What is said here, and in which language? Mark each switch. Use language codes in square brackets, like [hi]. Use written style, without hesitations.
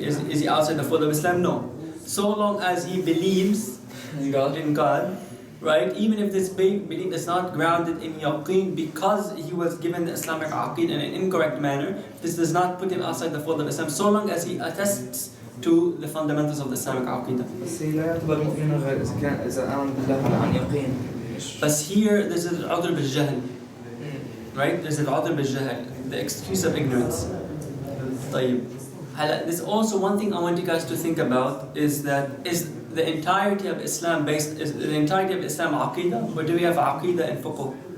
[en] Is he outside the fold of Islam? No. So long as he believes in God, right? Even if this belief is not grounded in yaqeen because he was given the Islamic Aqeedah in an incorrect manner, this does not put him outside the fold of Islam, so long as he attests to the fundamentals of the Islamic Aqeedah. [ar] بس لا يعتبر مؤمنا غير إذا آمن بالله عن يقين. [en] But here, there's al-'udhr bil-jahl, right? There's al-'udhr bil-jahl, the excuse of ignorance. [ar] طيب. [en] There's also one thing I want you guys to think about is that is the entirety of Islam Aqeedah, or do we have Aqeedah and Fiqh?